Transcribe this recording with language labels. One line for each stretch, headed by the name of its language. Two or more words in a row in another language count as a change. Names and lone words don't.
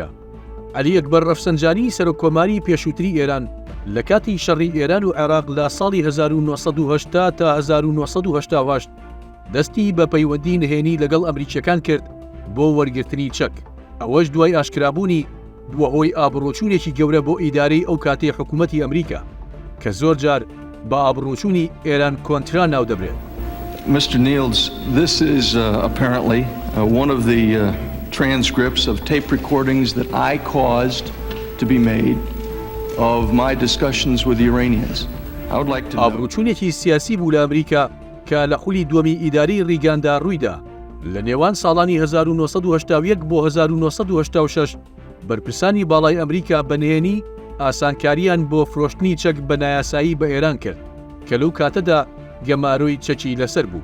Central Kurdish: عەلی ئەکبەر ڕەفسەنجانی سەرۆکۆماری پێشووتری ئێران لە کاتی شەڕی ئێران و عێراق لە ساڵی 1980 تا 1988 دەستی بە پەیوەندی نهێنی لەگەڵ ئەمریکیەکان کرد بۆ وەرگرتنی چەک. ئەوەش دوای ئاشکرابوونی بووە هۆی ئابڕۆچوونێکی گەورە بۆ ئیدارەی ئەو کاتەی حکوومەتی ئەمریکا کە زۆر جار بە ئابڕۆچوونی ئێران کۆنترا ناو دەبرێت.
English: Mr. Niels, this is apparently one of the transcripts of tape recordings that I caused to be made of my discussions with the Iranians. I would like to know...
Central Kurdish: ئابڕۆچوونێکی سیاسی بوو لە ئەمریکا کە لە خولی دووەمی ئیدارەی ڕیگاندا ڕوویدا لە نێوان ساڵانی 1970 بۆ 1986 بەرپرسانی باڵای ئەمریکا بەنهێنی ئاسانکاریان بۆ فرۆشتنی چەک بە نایاسایی بە ئێران کرد کە لەو کاتەدا گەماروی چەکی لەسەر بوو.